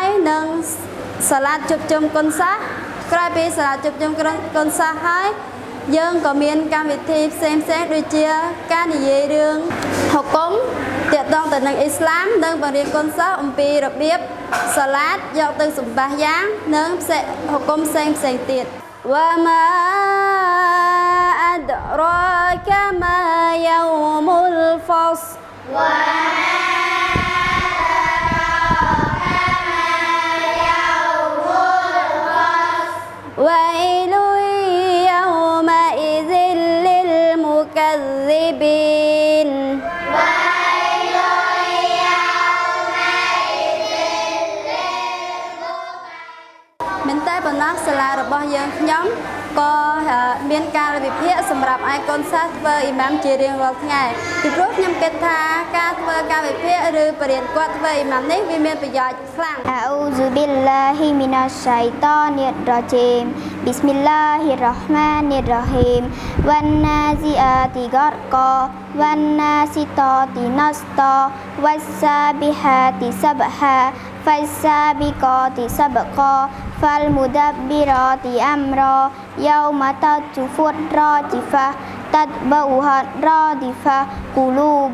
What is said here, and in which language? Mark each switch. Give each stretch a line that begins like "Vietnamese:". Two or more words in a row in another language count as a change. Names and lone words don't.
Khmer: នឹងសាឡាតជួបជុំកូនសិស្សក្រោយពីសាឡាតជួបជុំកូនសិស្សហើយយើងក៏មានកម្មវិធីផ្សេងៗដូចជាការនិយាយរឿងហុកុំទាក់ទងទៅនឹងអ៊ីស្លាមនិងបង្រៀនកូនសិស្សអំពីរបៀបសាឡាតយកទៅសម្បាសយ៉ាងនិងហុកុំផ្សេងទៀត
Arabic: وما أدراك ما يوم الفصل و ويل يومئذ للمكذبين ويل يومئذ للمكذبين
Khmer: មែនតែប៉ុណ្ណោះសាលារបស់យើង ខ្ញុំក៏មានការវិភាគសម្រាប់ឲ្យកូនសិស្សធ្វើអ៊ីម៉ាមជារៀងរាល់ថ្ងៃពីព្រោះខ្ញុំគិតថាការធ្វើការវិភាគឬបរិញ្ញាបត្រធ្វើអ៊ីម៉ាមនេះវាមានប្រយោជន៍ខ្លាំង
Arabic: أعوذ بالله من الشيطان الرجيم بسم الله الرحمن الرحيم والنازعات غرقا والناشطات نشطا والسابحات سبحا فالسابقات سبقا فالمدبرات أمرا يوم ترجف الراجفة تتبعها الرادفة قلوب